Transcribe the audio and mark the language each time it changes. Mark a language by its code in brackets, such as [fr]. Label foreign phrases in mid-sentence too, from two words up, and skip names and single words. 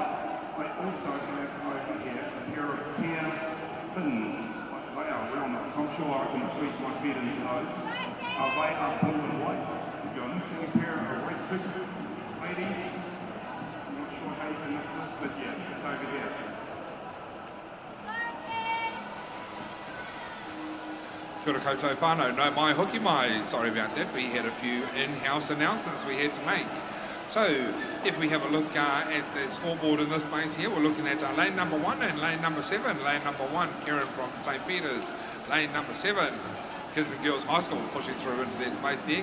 [en] They also have over here a pair of tear fins. They are real nice. I'm sure I can squeeze my feet into those. They are blue and white. If you're missing a pair of race suits, ladies, I'm not sure how you can miss this, but yeah, it's over here. [mi] Kia ora koutou whānau, no mai hoki mai. [en] Sorry about that, we had a few in-house announcements we had to make. So, if we have a look at the scoreboard in this space here, we're looking at lane number 1 and lane number 7. Lane number 1, Karen from St Peter's. Lane number 7, Gisborne Girls High School, pushing through into their space there.